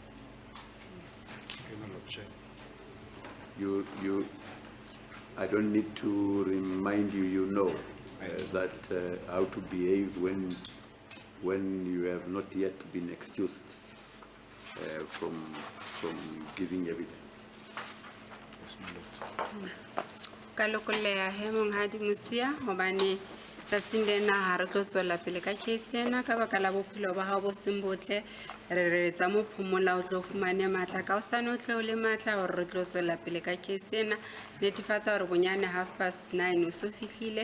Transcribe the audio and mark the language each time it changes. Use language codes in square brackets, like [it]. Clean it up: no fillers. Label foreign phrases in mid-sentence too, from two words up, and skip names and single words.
[en] I don't need to remind you. You know that how to behave when you have not yet been excused from giving evidence. [st] Ka lokoleha he monghadi Musia hobane tsatsing lena ha re tlo tswela pele ka case ena ka baka la bophelo ba hao bo seng botle re re tsa mo phomola o tlo fumane matla ka osane o tle o le matla hore re tlo tswela pele ka case ena netefatsa hore bonyane 9:30 o so fihlile